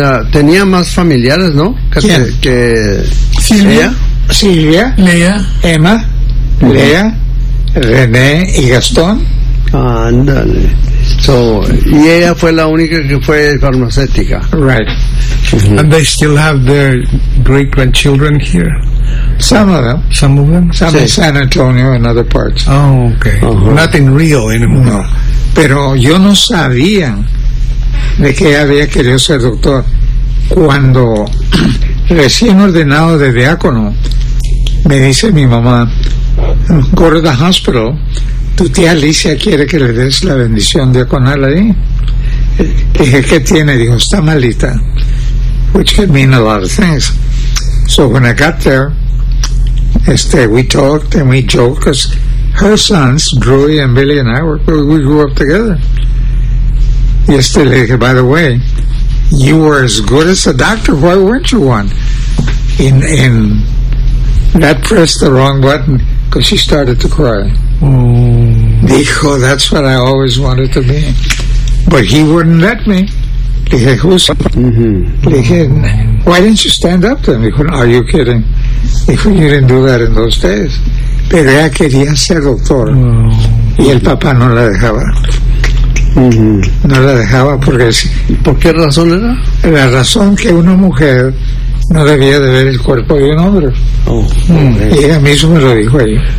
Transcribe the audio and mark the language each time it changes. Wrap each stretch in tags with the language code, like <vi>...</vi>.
<es>Tenía más familiares, ¿no? Que Silvia. Silvia. Lea. Emma. Uh-huh. Lea. René y Gastón. Ándale. So, y ella fue la única que fue farmacéutica.</es> <en>Right. Mm-hmm. And they still have their great grandchildren here. Some of them. Some in San Antonio and other parts. Oh, okay. Uh-huh. Not in Rio anymore. No.</en> <es>Pero yo no sabía de que ella había querido ser doctor cuando recién ordenado de diácono. Me dice mi mamá,</es> <en>go to the hospital,</en> <es>tu tía Alicia quiere que le des la bendición diaconal ahí. Dije, ¿qué tiene? Dijo, está malita.</es> <en>Which could mean a lot of things. So when I got there, we talked and we joked, because her sons, Drew and Billy and I, we grew up together.</en> <es>Y le dije,</es> <en>by the way, you were as good as a doctor, why weren't you one? In that pressed the wrong button, because she started to cry. Dijo, that's what I always wanted to be. But he wouldn't let me. Dije, who's up? Dije, why didn't you stand up to him? Dijo, are you kidding? Dijo, you didn't do that in those days.</en> <es>Pero ella quería ser doctor. Y el papá no la dejaba. No la dejaba porque... ¿Por qué razón era? La razón que una mujer no debía de ver el cuerpo de un hombre. Y ella misma me lo dijo ahí.</es>